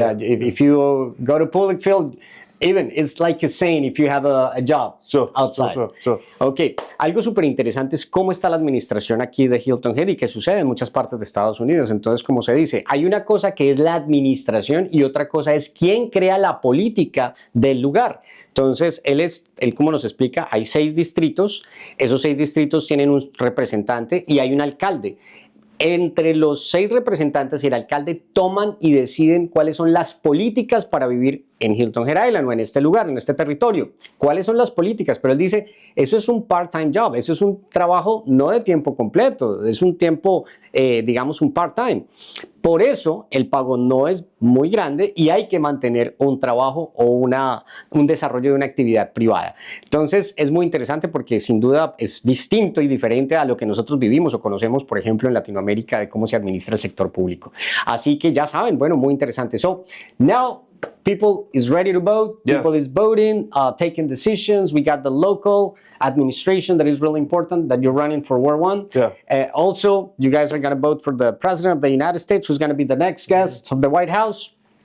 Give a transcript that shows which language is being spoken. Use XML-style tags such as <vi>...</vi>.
<en>If you go to public field, even it's like a saying, if you have a job outside. Sure.</en> <es>Ok, algo súper interesante es cómo está la administración aquí de Hilton Head y que sucede en muchas partes de Estados Unidos. Entonces, como se dice, hay una cosa que es la administración y otra cosa es quién crea la política del lugar. Entonces, él como nos explica, hay 6 distritos, esos 6 distritos tienen un representante y hay un alcalde. Entre los 6 representantes y el alcalde toman y deciden cuáles son las políticas para vivir en Hilton Head Island o en este lugar, en este territorio. ¿Cuáles son las políticas? Pero él dice, eso es un</es> <en>part-time job,</en> <es>eso es un trabajo no de tiempo completo, es un tiempo, digamos, un part-time. Por eso el pago no es muy grande y hay que mantener un trabajo o un desarrollo de una actividad privada. Entonces es muy interesante porque sin duda es distinto y diferente a lo que nosotros vivimos o conocemos, por ejemplo, en Latinoamérica de cómo se administra el sector público. Así que ya saben, bueno, muy interesante.</es> <en>So, now people is ready to vote. People is voting, taking decisions. We got the local administration that is really important, that you're running for War One. Also, you guys are going to vote for the President of the United States, who's going to be the next guest of the White House.</en>